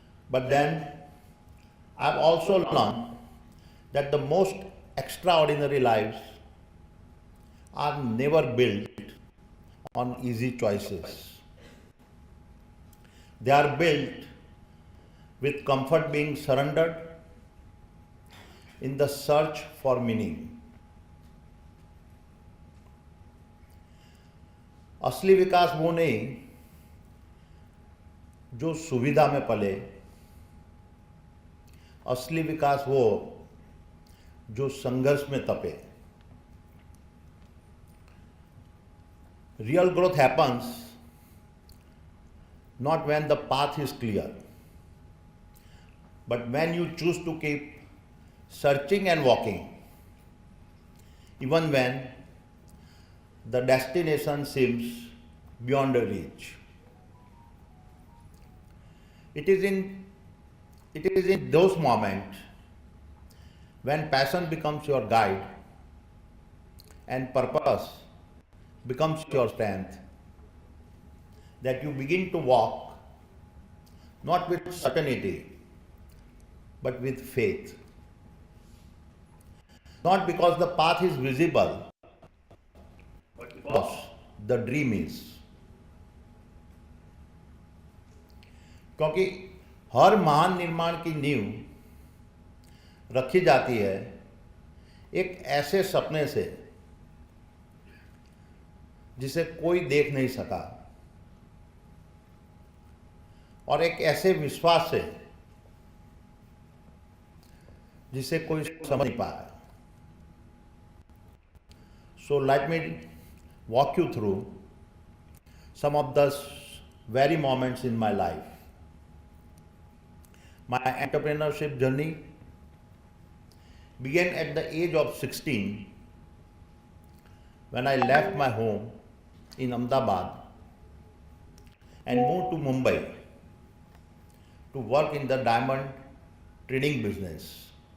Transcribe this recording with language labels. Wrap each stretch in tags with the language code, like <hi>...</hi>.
<en>But then I've also learned that the most extraordinary lives are never built on easy choices. They are built with comfort being surrendered in the search for meaning.</en> <hi>असली विकास वो नहीं जो सुविधा में पले, असली विकास वो जो संघर्ष में तपे.</hi> <en>Real growth happens not when the path is clear, but when you choose to keep searching and walking, even when the destination seems beyond reach. It is in those moments when passion becomes your guide and purpose becomes your strength that you begin to walk not with certainty but with faith. Not because the path is visible, but because the dream is.</en> <hi>क्योंकि हर महान निर्माण की नींव रखी जाती है एक ऐसे सपने से जिसे कोई देख नहीं सका और एक ऐसे विश्वास से जिसे कोई समझ नहीं पाया.</hi> <en>So let me walk you through some of the very moments in my life. My entrepreneurship journey began at the age of 16 when I left my home in Ahmedabad and moved to Mumbai to work in the diamond trading business.</en>